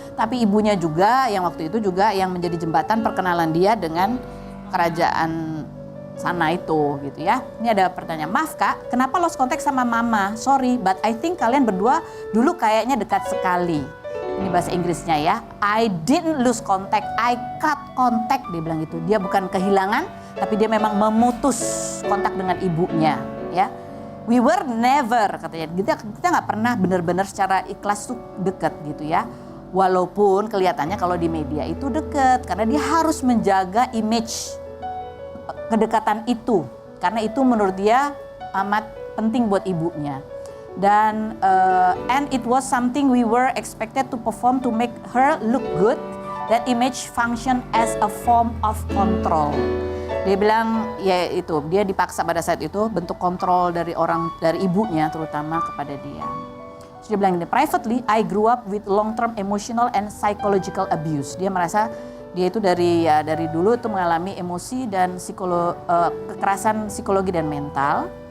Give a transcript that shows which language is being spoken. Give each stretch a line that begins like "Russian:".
Indonesian: Tapi ibunya juga yang waktu itu juga yang menjadi jembatan perkenalan dia dengan kerajaan sana itu gitu ya. Ini ada pertanyaan, maaf kak, kenapa lost contact sama mama?
English: Sorry, but I think
Indonesian: kalian berdua dulu kayaknya dekat sekali. Ini bahasa Inggrisnya ya.
English: I didn't lose contact, I cut contact,
Indonesian: dia bilang gitu. Dia bukan kehilangan, tapi dia memang memutus kontak dengan ibunya ya.
English: We were never,
Indonesian: katanya, kita nggak pernah benar-benar secara ikhlas tuh deket gitu ya. Walaupun kelihatannya kalau di media itu deket, karena dia harus menjaga image kedekatan itu, karena itu menurut dia amat penting buat ibunya.
English: Dan and it was something we were expected to perform to make her look good. That image function as a form of control.
Indonesian: Dia bilang ya itu, dia dipaksa pada saat itu bentuk kontrol dari ibunya terutama kepada dia. Terus dia bilang ini,
English: privately I grew up with long-term emotional and psychological abuse.
Indonesian: Dia merasa dia itu dari dulu itu mengalami emosi dan kekerasan psikologi dan mental.